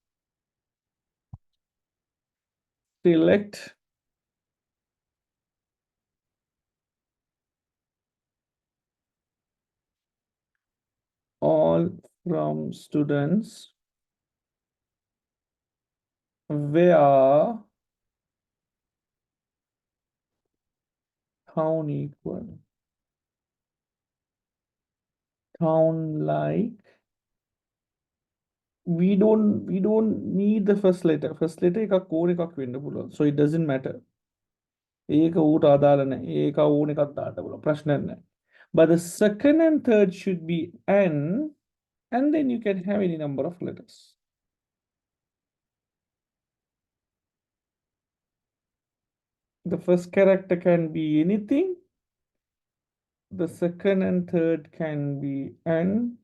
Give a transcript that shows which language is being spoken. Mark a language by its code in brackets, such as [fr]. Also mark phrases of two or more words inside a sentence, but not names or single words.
[en] Select all from students where town equal town like we don't need the first letter. First letter [si] එක කෝණ එකක් වෙන්න පුළුවන්. [en] So it doesn't matter. [si] ඒක ඌට අදාළ නැහැ. ඒක ඕන එකක් දාන්න පුළුවන්. ප්‍රශ්නයක් නැහැ. [en] But the second and third should be N, and then you can have any number of letters. The first character can be anything. The second and third can be N.